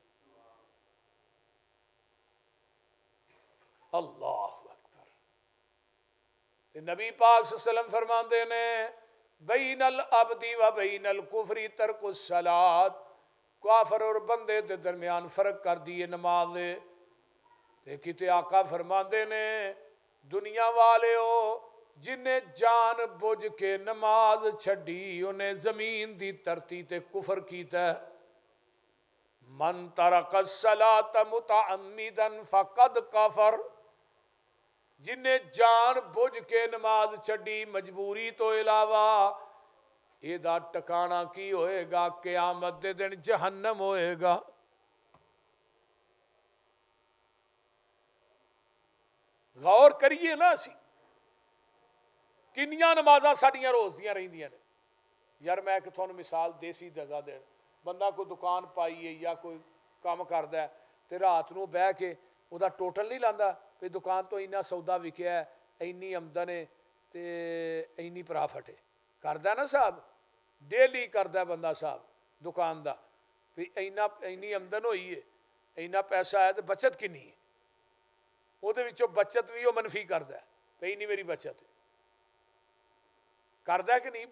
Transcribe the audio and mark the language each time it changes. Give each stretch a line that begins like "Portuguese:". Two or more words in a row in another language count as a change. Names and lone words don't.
Arabic: اللہ اکبر
Punjabi: نبی پاک
Arabic: صلی اللہ علیہ وسلم
Punjabi: فرماندے نے
Arabic: بین العبد و بین الکفر ترک الصلاۃ
Punjabi: کافر اور بندے دے درمیان فرق کر دیے نماز دے تے کتے آقا فرماندے نے دنیا والے ہو جنہیں جان بوجھ کے نماز چھڈی انہیں زمین دی ترتی تے کفر کیتا ہے
Arabic: من ترک الصلاۃ متعمدا فقد کفر،
Punjabi: جنہیں جان بوجھ کے نماز چھڈی مجبوری تو علاوہ، یہ دا ٹکانا کی ہوئے گا؟ قیامت دے دن جہنم ہوئے گا۔ غور کریے نا، اسی کنیاں نمازاں ساڈیاں روز دیاں رہندیاں نے۔ یار میں کہ تھانوں مثال دیسی جگہ دین، بندہ کوئی دکان پائی ہے یا کوئی کام کردا ہے تے رات نو بہ کے او دا ٹوٹل نہیں لاندا کہ دکان تو اینا سودا وکیا ہے، اینی آمدن ہے تے اینی پرافٹ ہے، کردا نا صاحب، ڈیلی کردا ہے بندہ صاحب دکان دا، بھی اینی آمدن ہوئی ہے، اینا پیسہ ہے تو بچت کنی ہے، وہ دے وچوں بچت بھی وہ منفی کردا ہے کہ اینی میری بچت ہے، کردا ہے کہ نہیں؟